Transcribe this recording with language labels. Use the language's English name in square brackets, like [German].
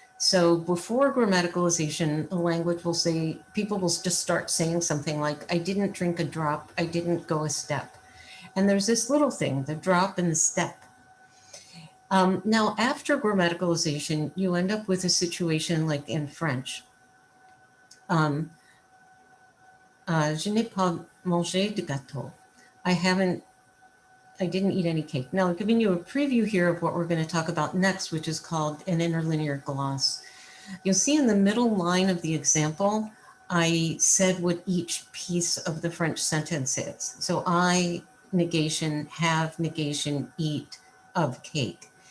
[English] So before grammaticalization, a language will say, people will just start saying something like, I didn't drink a drop, I didn't go a step. And there's this little thing, the drop and the step. Now, after grammaticalization, you end up with a situation like in French. [French] Je n'ai pas mangé de gâteau. [English] I didn't eat any cake. Now, I'm giving you a preview here of what we're going to talk about next, which is called an interlinear gloss. You'll see in the middle line of the example, I said what each piece of the French sentence is. So I, negation, have, negation, eat, of cake.